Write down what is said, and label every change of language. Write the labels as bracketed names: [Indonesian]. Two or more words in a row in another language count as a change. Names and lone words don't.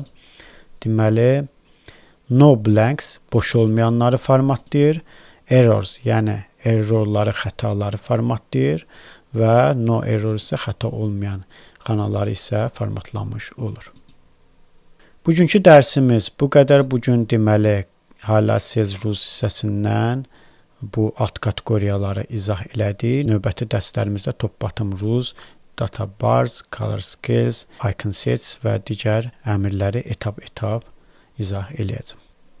[Azerbaijani] Deməli, [English] no blanks, [Azerbaijani] boş olmayanları formatlayır. Errors, yəni errorları, xətaları formatlayır. Və [English] no error [Azerbaijani] isə xəta olmayan xanaları isə formatlanmış olur. Bugünkü dərsimiz bu qədər. Bugün deməli [English] highlight cells rules [Azerbaijani] hissəsindən bu alt kateqoriyaları izah elədik. Növbəti dərslərimizdə [English] top bottom rules, data bars, color scales, icon sets [Azerbaijani] və digər əmrləri etap-etap izah eləyəcəm.